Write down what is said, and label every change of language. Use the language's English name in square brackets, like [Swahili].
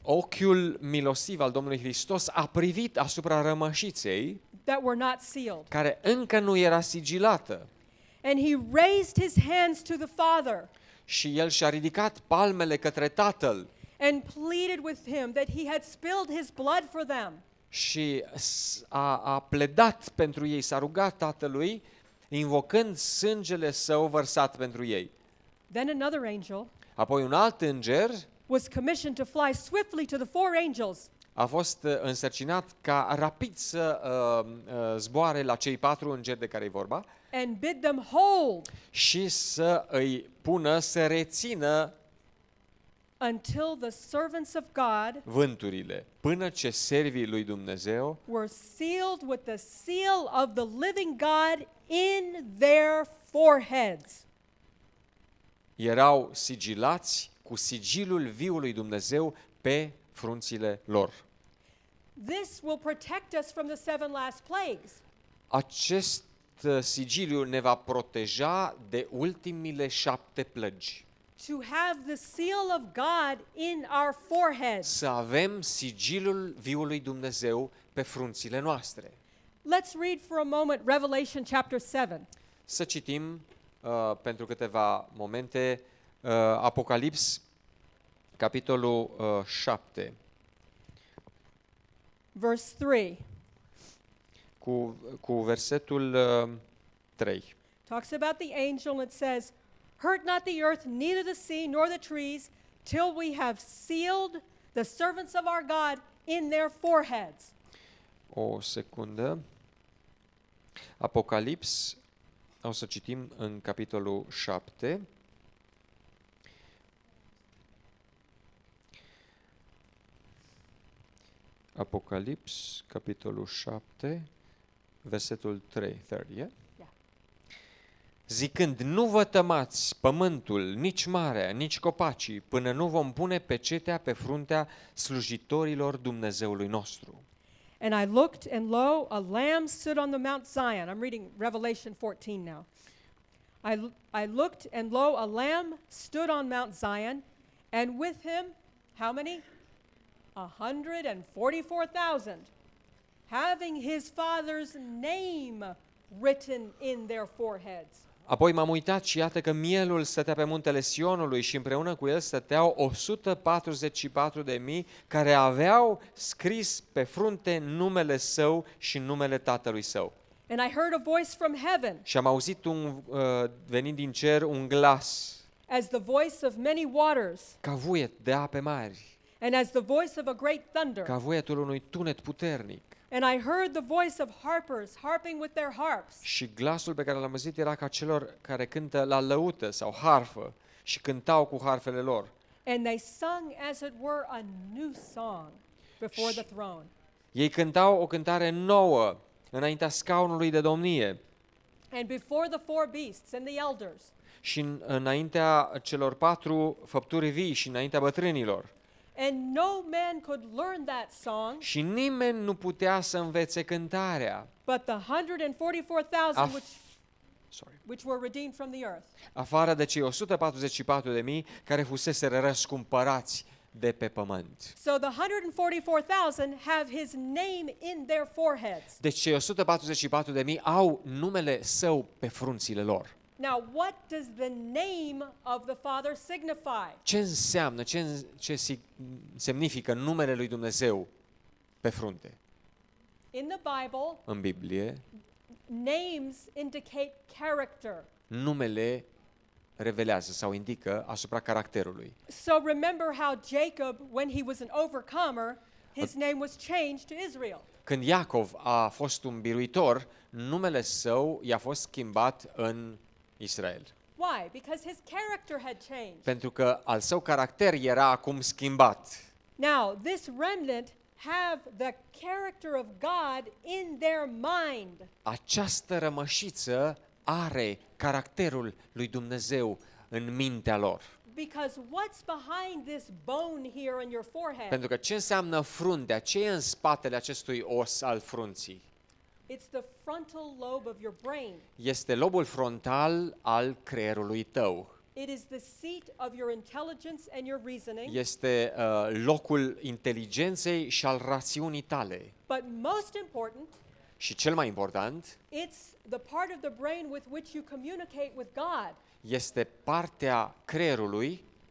[Romanian] ochiul milostiv al Domnului Hristos a privit asupra rămășiței [English] that were not sealed. [Romanian] care încă nu era sigilată. [English] And he raised his hands to the Father [Romanian] Și el și-a ridicat palmele către Tatăl [English] and pleaded with him that he had spilled his blood for them. [Romanian] și a pledat pentru ei, s-a rugat Tatălui, invocând sângele său vărsat pentru ei. [English] Then another angel [Romanian] Apoi un alt înger [English] was commissioned to fly swiftly to the four angels [Romanian] a fost însărcinat ca rapid să zboare la cei 4 îngeri de care e vorba [English] and bid them hold [Romanian] și să îi pună să rețină [English] until the servants of God [Romanian] vânturile, până ce servii lui Dumnezeu [English] were sealed with the seal of the living God in their foreheads. [Romanian] erau sigilați cu sigilul viului Dumnezeu pe frunțile lor. [English] This will protect us from the seven last plagues. [Romanian] Acest sigiliu ne va proteja de ultimile 7 plăgi. [English] To have the seal of God in our foreheads. [Romanian] Să avem sigilul viului Dumnezeu pe frunțile noastre. [English] Let's read for a moment Revelation chapter 7. [Romanian] Să citim pentru câteva momente Apocalips, capitolul 7, [English] Verse 3 [Romanian] cu versetul 3. [English] talks about the angel and it says, "Hurt not the earth, neither the sea, nor the trees, till we have sealed the servants of our God in their foreheads." [Romanian] O secundă. Apocalips, o să citim în capitolul 7. Apocalips, capitolul 7, versetul 3, yeah? Zicând, nu vă tămați pământul, nici marea, nici copacii, până nu vom pune pecetea pe fruntea slujitorilor Dumnezeului nostru. [English] And I looked, and lo, a lamb stood on the Mount Zion. I'm reading Revelation 14 now. I looked, and lo, a lamb stood on Mount Zion, and with him, how many? 144,000, having his father's name written in their foreheads. [Romanian] Apoi m-am uitat și iată că mielul stătea pe muntele Sionului și împreună cu el stăteau 144.000 care aveau scris pe frunte numele său și numele tatălui său. [English] And I heard a voice from heaven, [Romanian] Și am auzit venind din cer un glas, [English] as the voice of many waters, [Romanian] ca vuiet de ape mari, [English] and as the voice of a great thunder. [Romanian] ca vuietul unui tunet puternic. [English] And I heard the voice of harpers harping with their harps. [Romanian] Și glasul pe care l-am auzit era ca celor care cântă la lăută sau harfă și cântau cu harfele lor. [English] And they sung as it were a new song before the throne. [Romanian] Ei cântau o cântare nouă înaintea scaunului de domnie [English] And before the four beasts and the elders. [Romanian] și înaintea celor 4 făpturi vii și înaintea bătrânilor. [English] And no man could learn that song [Romanian] Și nimeni nu putea să învețe cântarea, [English] but the 144,000 which were redeemed from the earth. [Romanian] afară de cei 144.000 care fuseseră răscumpărați de pe pământ. [English] So the 144,000 have his name in their foreheads. [Romanian] Deci cei 144.000 au numele său pe frunțile lor. [English] Now, what does the name of the Father signify? [Romanian] Ce înseamnă, ce semnifică numele lui Dumnezeu pe frunte? [English] In the Bible, [Romanian] În Biblie, [English] names indicate character. [Romanian] numele revelează sau indică asupra caracterului. [English] So remember how Jacob, when he was an overcomer, his name was changed to Israel. [Romanian] Când Iacov a fost un biruitor, numele său i-a fost schimbat în Israel. [English] Why? Because his character had changed. [Romanian] Pentru că al său caracter era acum schimbat. [English] Now, this remnant have the character of God in their mind. [Romanian] Această rămășiță are caracterul lui Dumnezeu în mintea lor. [English] Because what's behind this bone here on your forehead? [Romanian] Pentru că ce înseamnă fruntea? Ce e în spatele acestui os al frunții? [English] It's the frontal lobe of your brain. [Romanian] Este lobul frontal al creierului tău. [English] It is the seat of your intelligence and your reasoning. [Romanian] Este locul inteligenței și al rațiunii tale. [English] But most important, [Romanian] Și cel mai important, [English] it's the part of the brain with which you communicate with God. [Romanian] este partea creierului